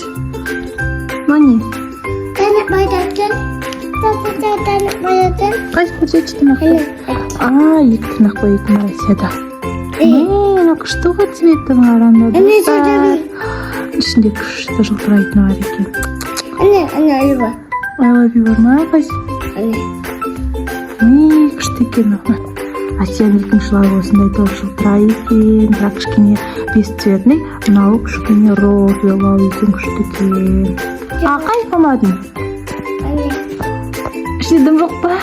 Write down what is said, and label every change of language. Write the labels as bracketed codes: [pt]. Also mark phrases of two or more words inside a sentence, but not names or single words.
[kk] Мынау не? Қайсы көрсетші тырнақты? Екі тырнақ бояйтын бар Асияда. Мынау күшті ғой цветтің қараңда достар. Ішінде күшті жылтырайтын бар екен. [en] I love you [kk] бар ма қайсы? Күшті екен. Асияның екінші жылағы осындай топ жылтырай екен. Бірақ кішкене бесцветный. Мынау кішкене розовый екен, күшті екен. Қайсы помадың? Ішінде дым жоқ па?